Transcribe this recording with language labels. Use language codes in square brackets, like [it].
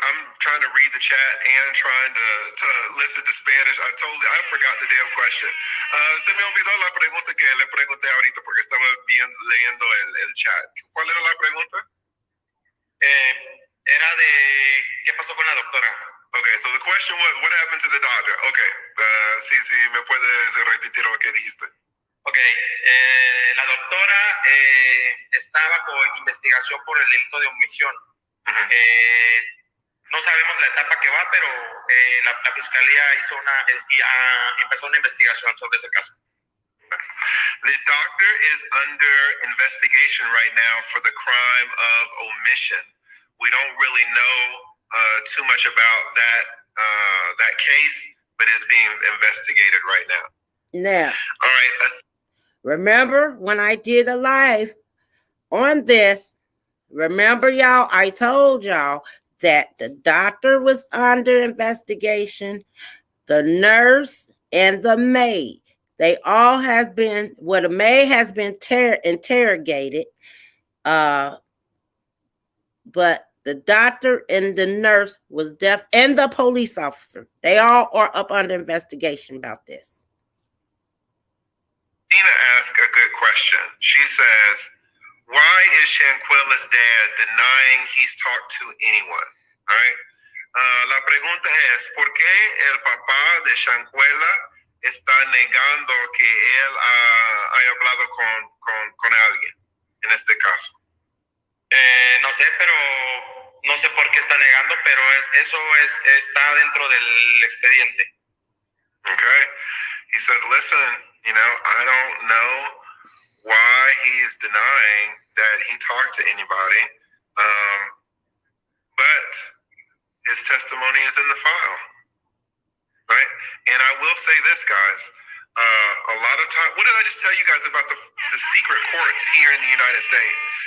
[en] I'm trying to read the chat and trying to listen to Spanish. I forgot the damn question. [es] Se me olvidó la pregunta que le pregunté ahorita porque estaba leyendo el chat. ¿Cuál era la pregunta? Era de qué pasó con la doctora. [en] Okay, so the question was, what happened to the doctor? [es] Okay, sí, me puedes repetir lo que dijiste. Okay, la doctora está bajo investigación por el delito de omisión. No sabemos la etapa que va, pero la fiscalía empezó una investigación sobre ese caso. [en] The doctor is under investigation right now for the crime of omission. We don't really know too much about that case, but it's being investigated right now. Now, all right. Remember when I did a live on this? Remember, y'all, I told y'all that the doctor was under investigation, the nurse and the maid. They all have been, the maid has been interrogated, but the doctor and the nurse was deaf, and the police officer. They all are up under investigation about this. Nina asked a good question. She says, why is Shanquella's dad denying he's talked to anyone? All right. [es] La pregunta es, ¿por qué el papá de Shanquella está negando que él haya hablado con alguien en este caso? No sé, pero no sé por qué está negando, pero eso está dentro del expediente. [en] Okay. He says, listen, I don't know why he's denying that he talked to anybody, but his testimony is in the file, right? And I will say this, guys. A lot of time, what did I just tell you guys about the secret courts here in the United States?